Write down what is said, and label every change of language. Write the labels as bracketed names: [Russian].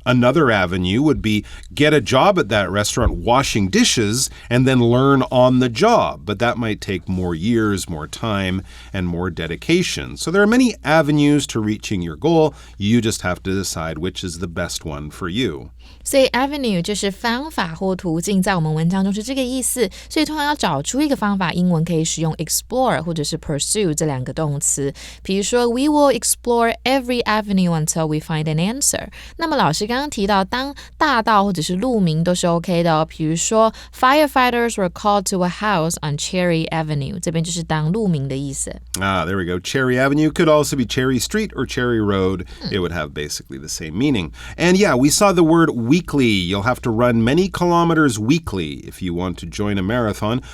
[English] Another avenue would be get a job at that restaurant washing dishes and then learn on the job. But that might take more years, more time, and more dedication. So there are many avenues to reaching your goal. You just have to decide which is the best one for you. [Chinese] 所以 avenue 就是方法或途径，在我们文章中是这个意思。所以通常要找出一个方法，英文可以使用 explore 或者是 pursue 这两个动词。 [English] 比如说 we will explore every avenue until we find an answer。 [Chinese] 那么老师刚刚提到，当大道或者是路名都是 OK 的哦。 [English] 比如说 firefighters were called to a house on Cherry Avenue， [Chinese] 这边就是当路名的意思。 [English] There we go. Cherry Avenue could also be Cherry Street or Cherry Road. It would have basically the same meaning. And yeah, we saw the word weekly. You'll have to run many kilometers weekly if you want to join a marathon.